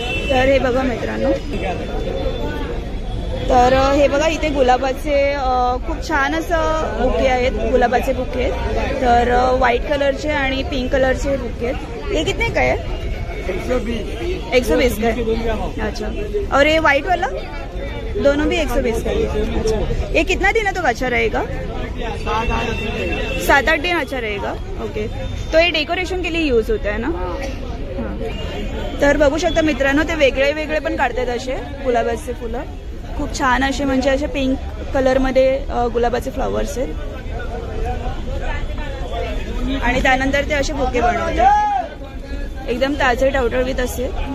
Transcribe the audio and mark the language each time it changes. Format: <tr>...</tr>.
<mr>तर हे बघा मित्रांनो, तर हे बघा इथे गुलाबाचे खूप छान असं बुके आहेत. गुलाबाचे बुके आहेत. तर व्हाईट कलरचे आणि पिंक कलरचे बुके आहेत.</mr> <hi>ये कितने का है? 120 का है. अच्छा, और ये व्हाइट वाला दोनों भी 120 का है. अच्छा, ये कितना दिन तो अच्छा रहेगा? 7-8 दिन अच्छा रहेगा. ओके, तो ये डेकोरेशन के लिए यूज होता है ना? हां.</hi> <mr>तर बघू शकता मित्रांनो, ते वेगळे वेगळे पण काढतात असे गुलाबाचे फुलं. खूप छान असे, म्हणजे असे पिंक कलरमध्ये गुलाबाचे फ्लॉवर्स आहेत. आणि त्यानंतर ते असे बुके बनवतात, एकदम ताजे टवटवीत असे.</mr>